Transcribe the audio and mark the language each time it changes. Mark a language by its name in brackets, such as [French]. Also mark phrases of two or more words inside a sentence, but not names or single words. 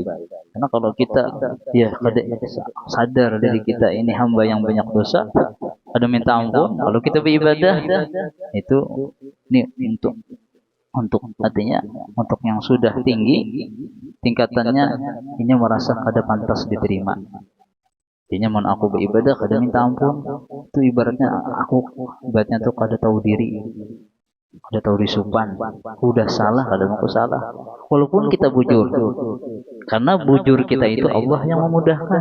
[Banjar] Karena kalau kita ya kada sadar dari kita ini hamba yang banyak dosa, ada minta ampun, kalau kita beribadah itu ini untuk artinya untuk yang sudah tinggi tingkatannya, ini merasa kada pantas diterima. Artinya mau aku beribadah kada minta ampun, itu ibaratnya tuh kada tahu diri, kada tahu disupan, udah salah kada mau salah. Walaupun kita bujur, karena bujur kita itu Allah yang memudahkan.